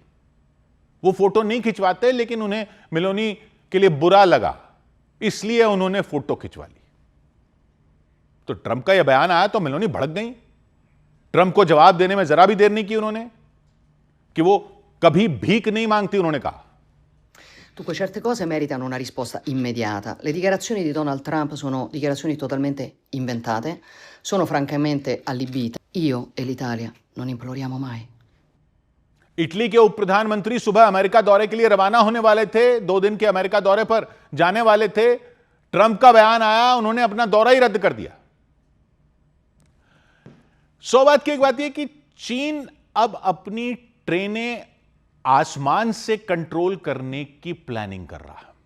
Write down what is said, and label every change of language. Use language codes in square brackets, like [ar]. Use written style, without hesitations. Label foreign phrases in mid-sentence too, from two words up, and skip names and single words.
[hi] वो फोटो नहीं खिंचवाते, लेकिन उन्हें मेलोनी के लिए बुरा लगा, इसलिए उन्होंने फोटो खिंचवा ली। तो ट्रंप का यह बयान आया तो मेलोनी भड़क गई। ट्रंप को जवाब देने में जरा भी देर नहीं की उन्होंने कि वो कभी भीख नहीं मांगती, उन्होंने कहा। [it] Dunque certe cose meritano una risposta immediata. Le dichiarazioni di Donald Trump sono dichiarazioni totalmente inventate, sono francamente allibite. Io e l'Italia non imploriamo mai. [hi] इटली के उप प्रधानमंत्री सुबह अमेरिका दौरे के लिए रवाना होने वाले थे, 2 दिन के अमेरिका दौरे पर जाने वाले थे। ट्रंप का बयान आया, उन्होंने अपना दौरा ही रद्द कर दिया। 100 बात की एक बात यह कि चीन अब अपनी ट्रेनें आसमान से कंट्रोल करने की प्लानिंग कर रहा है।